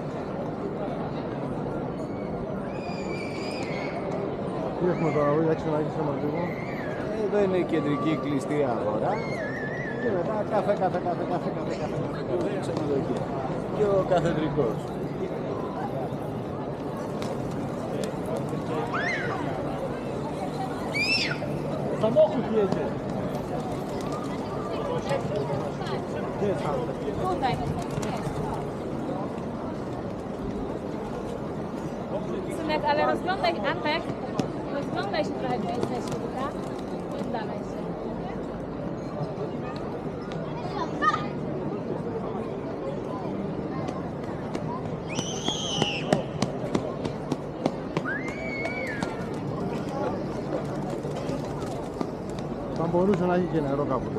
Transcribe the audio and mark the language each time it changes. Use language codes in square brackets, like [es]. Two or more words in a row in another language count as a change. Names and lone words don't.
[el] Τι έχουμε τώρα, για ξαναγείς μας λίγο. Εδώ είναι η κεντρική κλειστή αγορά και μετά καφέ, ξενοδοχεία και ο καθεδρικός. [pl] Tutaj. Synek, ale rozglądaj, Antek, rozglądaj się trochę, gdzie jesteśmy, tak? Oddalaj się. [el] Θα μπορούσε να έχει και νερό κάποτε.